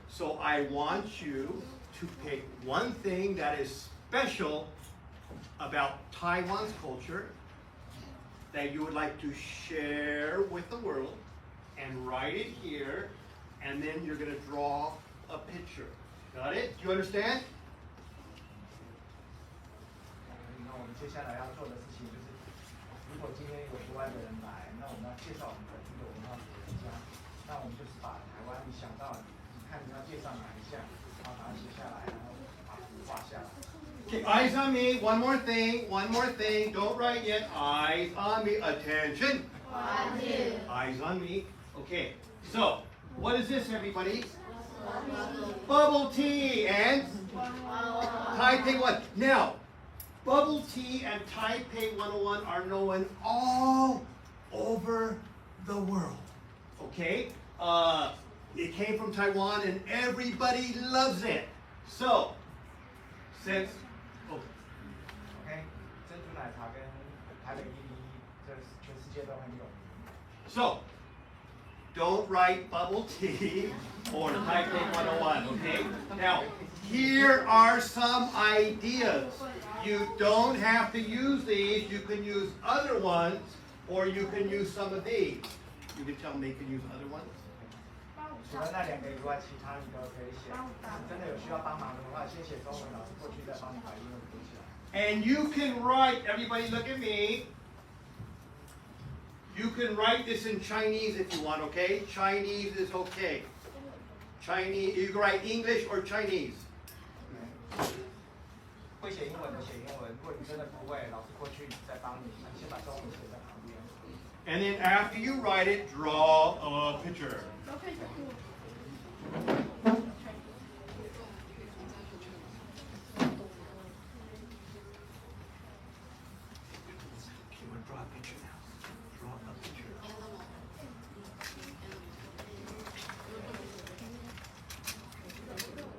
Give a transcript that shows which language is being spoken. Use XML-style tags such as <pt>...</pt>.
<en>So I want you to pick one thing that is special about Taiwan's culture that you would like to share with the world, and write it here, and then you're going to draw a picture. Got it? Do you understand? 那我们接下来要做的事情就是，如果今天有国外的人来，那我们要介绍我们的一个文化国家，那我们就是把台湾你想到，你看你要介绍哪一项，然后把它写下来，然后把图画下来。 Okay, eyes on me. One more thing. Don't write yet. Eyes on me. Attention. Eyes on me. Okay. So, what is this, everybody? Bubble tea and Taipei 1. Now, bubble tea and Taipei 101 are known all over the world. Okay? It came from Taiwan and everybody loves it. So, since</en> <zh>OK， 珍珠奶茶跟台北101，这全世界都很有名。</zh> <en>So, don't write bubble tea or Taipei 101, okay? Now, here are some ideas. You don't have to use these. You can use other ones, or you can use some of these. You can tell them they can use other ones.</en> <zh>除了那2个以外，其他你都可以写。真的有需要帮忙的话，先写中文，老师过去再帮你把英文读起来。</zh> <en>And you can write, everybody look at me. You can write this in Chinese if you want, okay? Chinese is okay. Chinese, you can write English or Chinese.</en> <zh>会写英文的写英文，如果你真的不会，老师过去再帮你，你先把中文写在旁边。</zh> <en>And then after you write it, draw a picture. Draw a picture now. Draw a picture.</en>